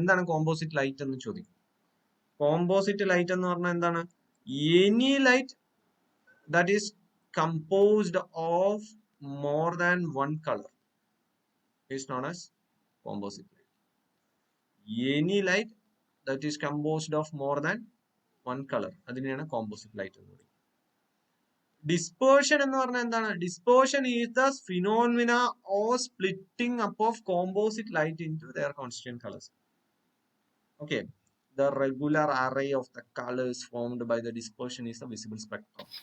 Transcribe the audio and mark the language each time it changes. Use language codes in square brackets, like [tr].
[ml] എന്താണ് composite light എന്ന് ചോദിക്കും. കോമ്പോസിറ്റ് ലൈറ്റ് എന്ന് പറഞ്ഞാൽ എന്താണ്? [en] Any light that is composed of more than one color is known as composite light. Any light that is composed of more than one color, [ml] അതിനെയാണ് composite light എന്ന് പറയുന്നത്. Dispersion എന്ന് പറഞ്ഞാൽ എന്താണ്? [en] Dispersion is the phenomena or splitting up of composite light into their constituent colours. Okay, the regular array of the colors formed by the dispersion is the visible spectrum.